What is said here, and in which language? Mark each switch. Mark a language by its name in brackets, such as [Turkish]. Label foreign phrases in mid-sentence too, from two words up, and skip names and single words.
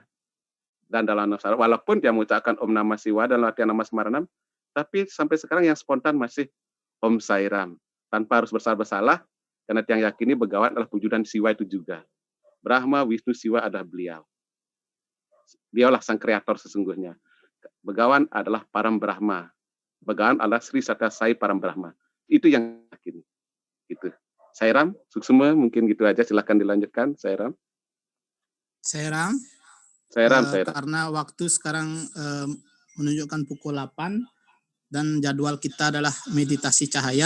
[Indonesian] Dan dalam Om Sairam, walaupun dia mengucapkan Om Namah Siwa dan latihan Nama Semaranam, tapi sampai sekarang yang spontan masih Om Sairam. Tanpa harus bersalah-bersalah, karena yang yakini Begawan adalah wujudan Siwa itu juga. Brahma, Wisnu, Siwa adalah beliau. Dialah sang kreator sesungguhnya. Begawan adalah Param Brahma. Begawan adalah Sri Satya Sai Param Brahma. Itu yang yakin. Gitu. Sairam, Suksuma, mungkin gitu aja. Silakan dilanjutkan, Sairam. Sairam. Karena waktu sekarang menunjukkan pukul 8 dan jadwal kita adalah meditasi cahaya.